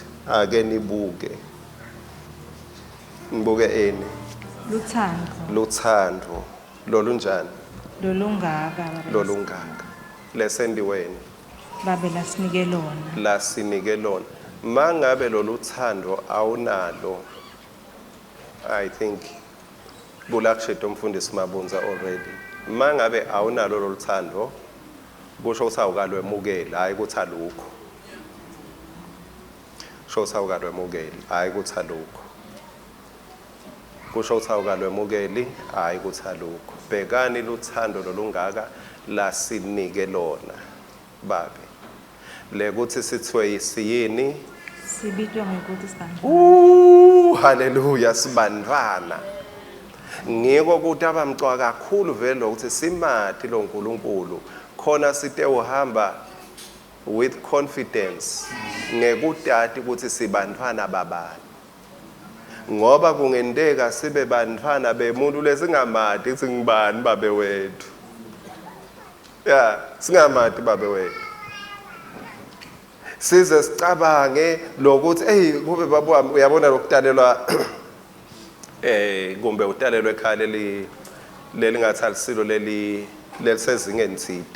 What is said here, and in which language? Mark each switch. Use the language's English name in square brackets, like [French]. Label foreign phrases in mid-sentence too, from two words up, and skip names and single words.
[Swati] Ake nibuke. Nibuke eni? Luthando. Lolunjani? Lolungaka babe. Lolungaka. Lesendiweni. Babe lasinike lona. Lasinike lona. Mangabe loluthando awunalo, [English] I think [Swati] bulakushetha umfundisi Mabunza already. Mangabe awunalo loluthando kusho ukuthi awukalwemukeli, hayi ukuthi alukho. Kusho ukuthi awukalwemukeli, hayi ukuthi alukho. Kusho ukuthi awukalwemukeli, hayi ukuthi alukho. Bhekani luthando lolungaka lasinike lona babe. Lekuthi sithiwe isiyini? Sibitwa ngokuthi sibandwana. Haleluya, sibandwana. Ngiko ukuthi abamcwa kakhulu vele ukuthi simathi lo nkulunkulu khona site uhamba [English] with confidence [Swati] ngekudati ukuthi sibandwana babani. Ngoba kungendeka sibe bandwana bemuntu lesingamathi ukuthi ngibani babe wethu. Singamathi babe wethu. Size sicabange lokuthi kube babu wami uyabona lokutalelwa kumbe utalelwe ekhaya leli ngathalisilo lelisezingeni thide.